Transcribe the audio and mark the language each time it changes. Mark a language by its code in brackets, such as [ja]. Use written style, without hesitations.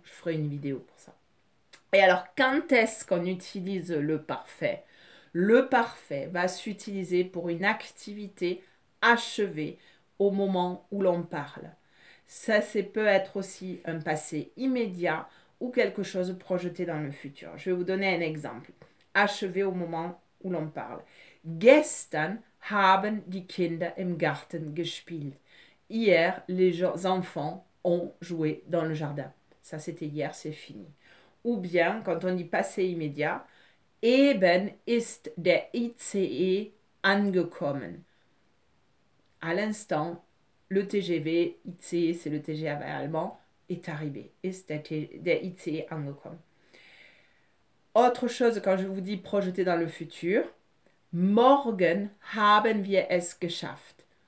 [fr] Je ferai une vidéo pour ça. Et alors, quand est-ce qu'on utilise le parfait? Le parfait va s'utiliser pour une activité achevée au moment où l'on parle. Ça peut être aussi un passé immédiat ou quelque chose projeté dans le futur. Je vais vous donner un exemple. Achevé au moment où l'on parle. [de] Gestern haben die Kinder im Garten gespielt. [fr] hier, les enfants ont joué dans le jardin. Ça, c'était hier, c'est fini. Ou bien, quand on dit passé immédiat, [de] eben ist der ICE angekommen. [fr] À l'instant, le TGV, ICE, c'est le TGV allemand, est arrivé. [de] Ist der ICE angekommen. [fr] Autre chose, quand je vous dis projeter dans le futur, [de] morgen haben wir es geschafft.